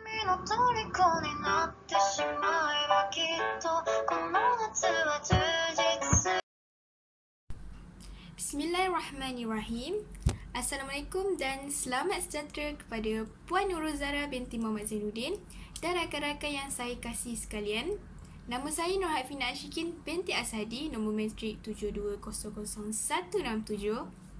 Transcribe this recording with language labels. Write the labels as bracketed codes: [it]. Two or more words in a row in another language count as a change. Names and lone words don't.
[ja] の虜になってしまえばきっとこの夏は充実する [ar] Bismillahirrahmanirrahim. [ms] Assalamualaikum dan selamat sejahtera kepada Puan Nurul Zara binti Muhammad Zainuddin dan rakan-rakan yang saya kasih sekalian. Nama saya Nur Hafina Ashikin binti Ashadi, nombor matrik 72000167.